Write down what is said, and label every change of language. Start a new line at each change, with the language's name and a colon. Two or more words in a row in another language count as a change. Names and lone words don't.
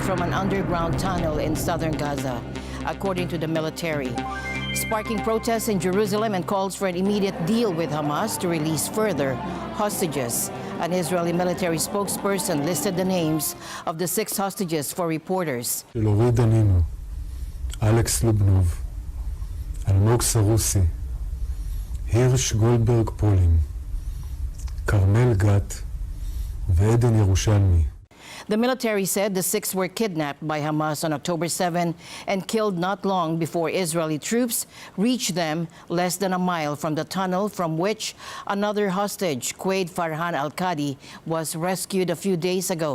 English: from an underground tunnel in southern Gaza, according to the military, sparking protests in Jerusalem and calls for an immediate deal with Hamas to release further hostages. An Israeli military spokesperson listed the names of the 6 hostages for reporters. Lorid Danino, Alex Lubnov, Almog Sarussi, Hirsch Goldberg Pollen, Carmel Gat, V'Eden Yerushalmi. The military said the 6 were kidnapped by Hamas on October 7 and killed not long before Israeli troops reached them less than a mile from the tunnel from which another hostage, Quaid Farhan Al-Qadi, was rescued a few days ago.